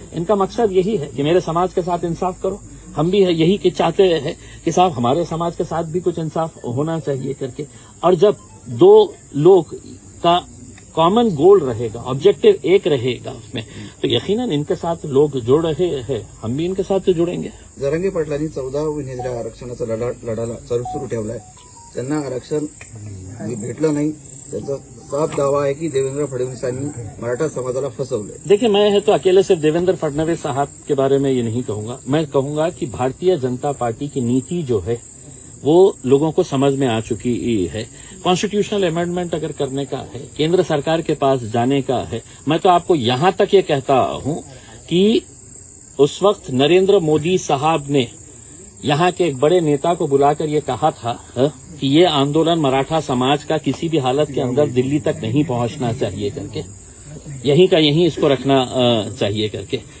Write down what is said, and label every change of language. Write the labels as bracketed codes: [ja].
[hi] इनका मकसद यही है कि मेरे समाज के साथ इंसाफ करो, हम भी है यही कि चाहते हैं कि साहब हमारे समाज के साथ भी कुछ इंसाफ होना चाहिए करके। और जब दो लोग का कॉमन गोल रहेगा, ऑब्जेक्टिव एक रहेगा उसमें, तो यकीनन इनके साथ लोग जुड़ रहे हैं, हम भी इनके साथ जुड़ेंगे। [mr] जरांगे पाटलांनी 14 विनेत्या आरक्षणाचा लढा सुरू ठेवलाय. त्यांना आरक्षण भेटलं नाही. त्यांचा साफ दावा आहे की देवेंद्र फडणवीसांनी मराठा समाजाला फसवलंय. [hi] देखिए, मैं है तो अकेले सिर्फ देवेंद्र फडणवीस साहब के बारे में ये नहीं कहूंगा, मैं कहूंगा कि भारतीय जनता पार्टी की नीति जो है वो लोगों को समझ में आ चुकी है। कॉन्स्टिट्यूशनल अमेंडमेंट अगर करने का है, केंद्र सरकार के पास जाने का है, मैं तो आपको यहां तक ये कहता हूं कि उस वक्त नरेंद्र मोदी साहब ने यहां के एक बड़े नेता को बुलाकर ये कहा था कि ये आंदोलन मराठा समाज का किसी भी हालत के अंदर दिल्ली तक नहीं पहुंचना चाहिए करके, यहीं का यहीं इसको रखना चाहिए करके।